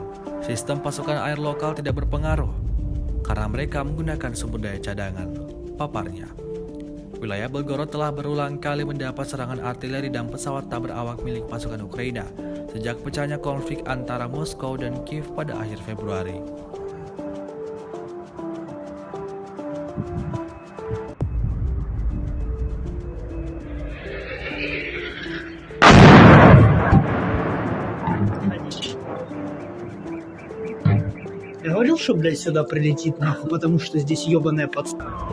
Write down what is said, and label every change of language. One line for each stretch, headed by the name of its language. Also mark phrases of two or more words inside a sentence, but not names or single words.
Indonesian: Sistem pasokan air lokal tidak berpengaruh karena mereka menggunakan sumber daya cadangan, paparnya. Wilayah Belgorod telah berulang kali mendapat serangan artileri dan pesawat tak berawak milik pasukan Ukraina sejak pecahnya konflik antara Moskow dan Kiev pada akhir Februari.
Russian: Я говорил, что, блядь, сюда прилетит, нахуй, потому что здесь ёбаная подстава.